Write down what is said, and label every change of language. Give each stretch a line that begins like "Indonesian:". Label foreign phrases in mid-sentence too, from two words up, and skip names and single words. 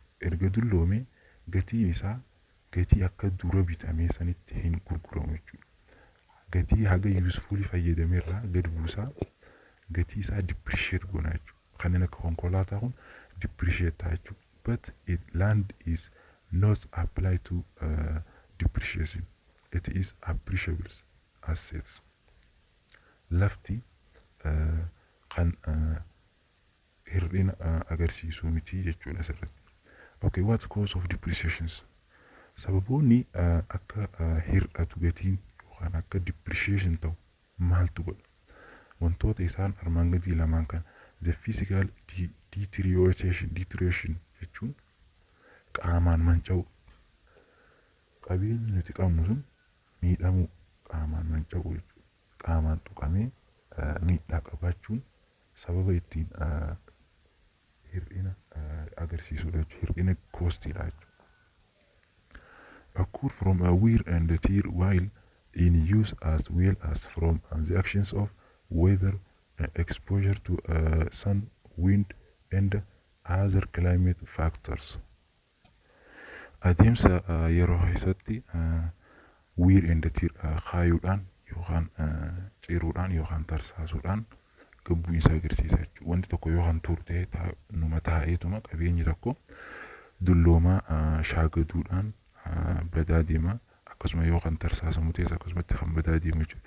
Oromo: Erga dulloomee gatiin isaa gatii akka dura bitamee sanitti hin gurguramu jechuudha. Gatii haga usefully fayyadameerraa gad buusaa gatii isaa depreciate goonaa jechuudha. Kanneen akka konkolaataa kun depreciate ta'a jechuudha.
English: But land is not apply to depreciation. It is appreciable assets.
Oromo: Lafti kan hir'ina agarsiisuu miti jechuudha asirratti.
English: Okay, what's cause of depreciations?
Oromo: Sababoonni akka hir'atu gatiin yookaan akka depreciation ta'u maaltu godha? Wantoota isaan armaan gadii lamaan kan
English: the physical deterioration
Oromo: jechuun qaamaan manca'u. Qabeenyi nuti qabnu sun miidhamuu qaamaan manca'u jechuudha. Qaamaan tuqamee miidhaa qabaachuun sababa ittiin hir'ina agarsiisudha jechuudha. Hir'ina koostiidha jechuudha.
English: Occur from a wear and tear while in use as well as from the actions of weather, exposure to sun, wind, and other climate factors.
Oromo: Adeemsa yeroo keessatti
English: wear and tear
Oromo: kaayuudhaan yookaan ciruudhaan yookaan tarsaasuudhaan gabbuu isaa agarsiisa jechuudha. Wanti tokko yookaan turtee numa taa'eetuma qabeenyi tokko dulloomaa shaagaduudhaan badaa deema. Akkasuma yookaan tarsaasamu ta'es akkasumatti kan badaa deemu jechuudha.